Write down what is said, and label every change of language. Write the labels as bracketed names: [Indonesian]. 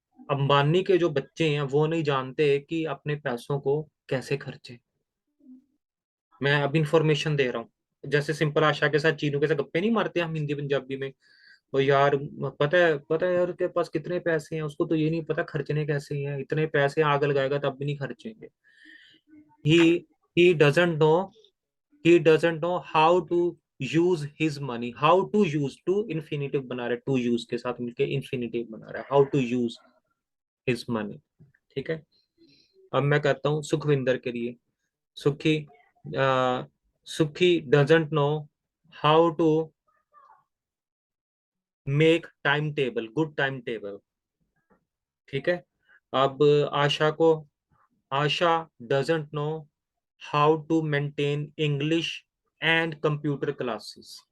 [Hindi] अंबानी के जो बच्चे हैं वो नहीं जानते कि अपने पैसों को कैसे खर्चे। मैं अब इंफॉर्मेशन दे रहा हूँ, जैसे सिंपल आशा के साथ चीनू के साथ गप्पे नहीं मारते हम हिंदी पंजाबी में। तो यार पता है यार उसके पास कितने पैसे हैं, उसको तो ये नहीं पता खर्चने कैसे हैं, इतने पैसे आग लगाएगा तब भी नहीं खर्चेंगे। [English] he he doesn't know he doesn't know how to use his money, how to use, to infinitive [Hindi] बना रहा है, [English] to use [Hindi] के साथ मिलके [English] infinitive [Hindi] बना रहा है, [English] how to use his money। [Hindi] ठीक है। अब मैं कहता हूँ सुखविंदर के लिए। सुखी सुखी [English] doesn't know how to make time table, [Hindi] good time table. ठीक है। अब आशा को, [English] Asha doesn't know how to maintain English and computer classes.